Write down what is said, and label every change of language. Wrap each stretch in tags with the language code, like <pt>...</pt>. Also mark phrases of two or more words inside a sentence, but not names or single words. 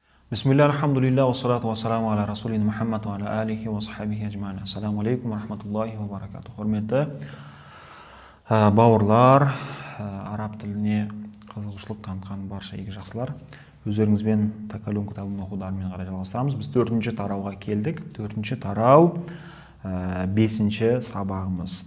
<ar>بسم الله، الحمد لله، والصلاة والسلام على رسولنا محمد وعلى آله وصحبه أجمعين. السلام عليكم ورحمة الله وبركاته.</ar> <kk>Құрметті бауырлар, араб тіліне қызығушылық танытқан барша игі жақсылар, өздеріңізбен Такалюм кітабын оқуды әрмен қарай жалғастырамыз. Біз 4-ші тарауға келдік. 4-ші тарау 5-ші сабағымыз.</kk>